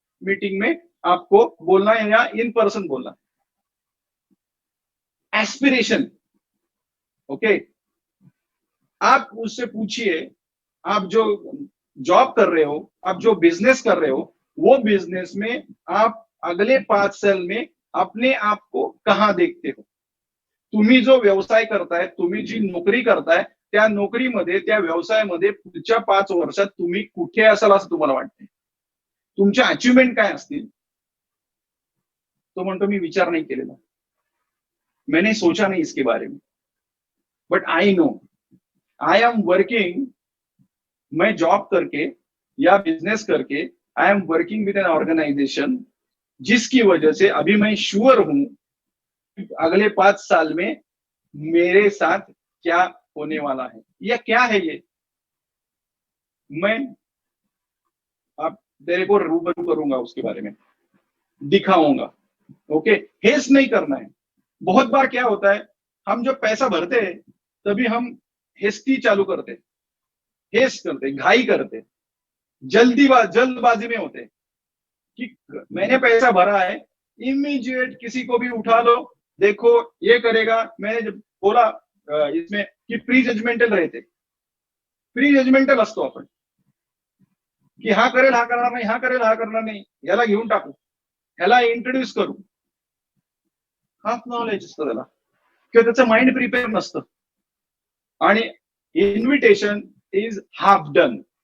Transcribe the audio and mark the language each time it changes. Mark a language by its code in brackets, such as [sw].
[hi] Meeting में आपको बोलना है या इन पर्सन बोलना है। एस्पिरेशन, ओके, आप उससे पूछिए, आप जो जॉब कर रहे हो, आप जो बिजनेस कर रहे हो, वो बिजनेस में आप अगले 5 साल में अपने आप को कहाँ देखते हो? [mr] तुम्ही जो व्यवसाय करताय, तुम्ही जी नोकरी करताय, त्या नोकरीमध्ये, त्या व्यवसायामध्ये पुढच्या 5 वर्षात तुम्ही कुठे असाल असं तुम्हाला वाटतंय? तुमच्या अचिव्हमेंट काय असतील? तो म्हणतो मी विचार नाही केलेला, [hi] मैंने सोचा नहीं इसके बारे में, [en] but I know I am working, [hi] मैं जॉब करके या बिजनेस करके [en] I am working with an organisation, [hi] जिसकी वजह से अभी मैं श्योर हूं अगले 5 साल में मेरे साथ क्या होने वाला है, या क्या है ये, मैं आप तेरे को रूबरू करूंगा, उसके बारे में दिखाऊंगा। ओके, हेस नहीं करना है। बहुत बार क्या होता है, हम जब पैसा भरते हैं तभी हम हेस्टी चालू करते, हेस करते, घाई करते, जल्दबाजी में होते कि मैंने पैसा भरा है, इमीडिएट किसी को भी उठा लो, देखो ये करेगा। मैंने जब बोला इसमें कि प्री जजमेंटल रहते, [mr] प्री जजमेंटल असतो आपण की हा करेल हा करणार नाही, हा करेल हा करणार नाही, याला घेऊन टाकू, ह्याला इंट्रोड्यूस करू, हाफ नॉलेज असतं त्याला, किंवा त्याचं माइंड प्रिपेअर नसतं, आणि [en] Invitation is half done.